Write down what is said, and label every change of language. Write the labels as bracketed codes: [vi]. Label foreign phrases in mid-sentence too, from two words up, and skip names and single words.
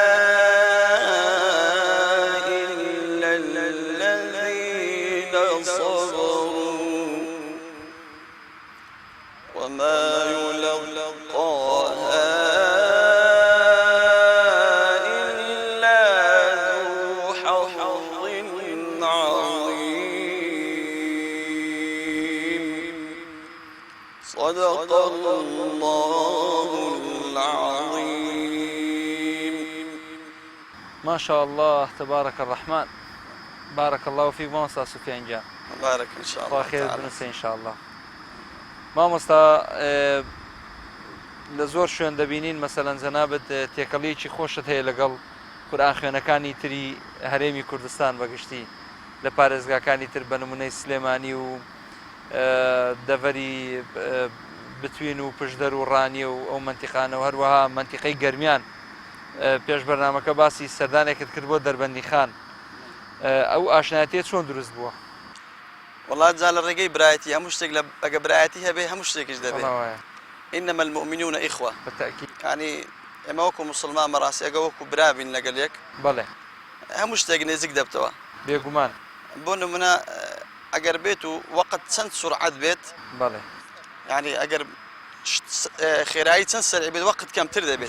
[ar] إلا الذين صبروا وما يلقاها إلا ذو حظ عظيم. صدق الله العظيم. ما شاء الله تبارك الرحمن. بارك الله فيك [ckb] مامۆستا سوفیان گیان. [ar] بارك إن شاء [ckb] خوا [ar] الله [ckb] خێر [ar] تعالى. [ckb] بنووسێ ئینشاءالله. مامۆستا لە زۆر شوێن دەبینین مەسەلەن جەنابەت تێکەڵیەکی خۆشت هەیە لەگەڵ قورئان خوێنەکانی تری هەرێمی کوردستان بەگشتی لە پارێزگاکانی تر بە نمونەی سلێمانی و دەڤەری بتوین و پشدەر و ڕانی و ئەو منتیقانەوە هەروەها منتیقەی گەرمیان پێش بەرنامەکە باسی سەردانێکت کرد بۆ دەربەندی خان ئەو ئاشنایەتیە چۆن دروست بووە؟ والله جا لە ڕێگەی برایەتی هەموو شتێک لە ئەگە برایەتی هەبێ هەموو شتێکیش دەبێت. وڵاوایە [ar] إنما المؤمنون إخوة. [ckb] بەتەئکید يعني ئێمە وەکو مسلمان بەڕاستی ئەگە وەکو برابین لەگەل یەک بەڵێ هەموو شتێک نێزیک دەبتەوە. بێگومان بۆ نمونە ئەگەر بێت و وەقت چەند سورعەت بێت بەڵێ يعني ئەگەر خێرایی چەند سەریع بێت وەقت کەمتر دەبێت.